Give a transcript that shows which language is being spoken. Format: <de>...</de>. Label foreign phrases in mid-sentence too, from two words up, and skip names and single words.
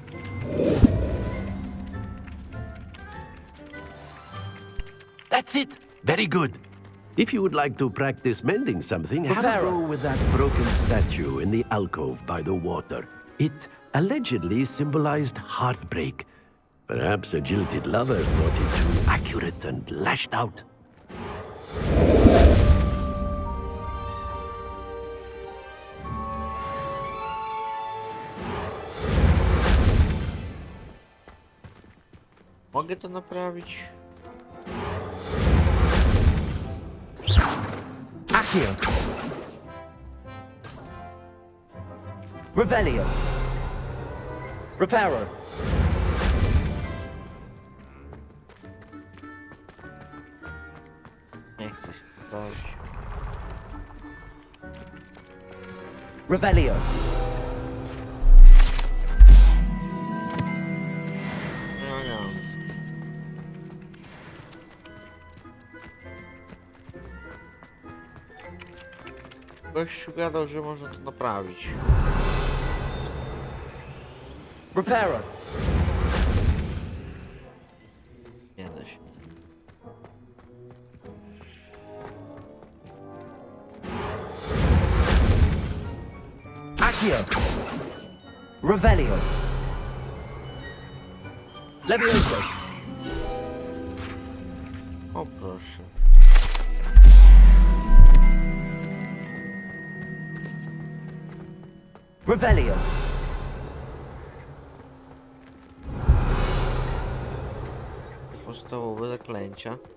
<en>That's it! Very good. If you would like to practice mending something, have a Reparo. go with that broken statue in the alcove by the water. It allegedly symbolized heartbreak. Perhaps a jilted lover thought it too accurate and lashed out.</en> <pl>Mogę to naprawić? Accio. Revelio. Reparo. Nie chcę się naprawić. Revelio. No. Gościu gadał, że można to naprawić. Reparo. Nie da się. Accio. Revelio. Levioso. O proszę. Revelio. Podstawowe zaklęcia.</pl>